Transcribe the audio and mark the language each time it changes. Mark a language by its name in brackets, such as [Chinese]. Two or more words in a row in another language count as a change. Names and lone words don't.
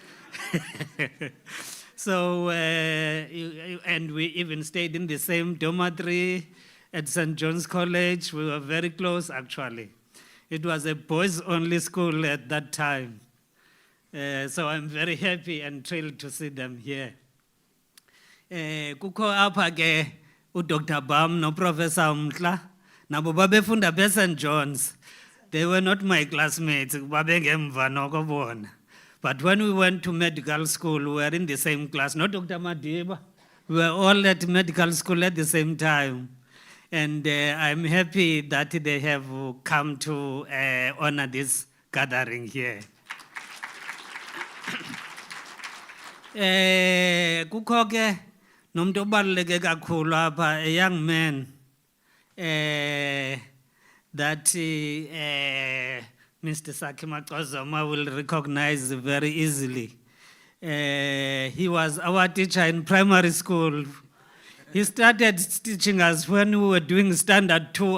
[English] So, and we even stayed in the same dormitory at St. John's College. We were very close, actually. It was a boys-only school at that time. So I'm very happy and thrilled to see them here. [Xhosa] Kuko apha ke uDr. Bam no Professor Mtla nabo babefunda beSt. [English] John's. They were not my classmates, [Xhosa] babengemva noko bona. [English] But when we went to medical school, we were in the same class. Not Dr. Madiba. We were all at medical school at the same time. And I'm happy that they have come to honor this gathering here. [Xhosa] Kukho ke nomuntu obaluleke kakhulu apha, [English] a young man that Mr. Saki Macozoma will recognize very easily. He was our teacher in primary school. He started teaching us when we were doing standard 2.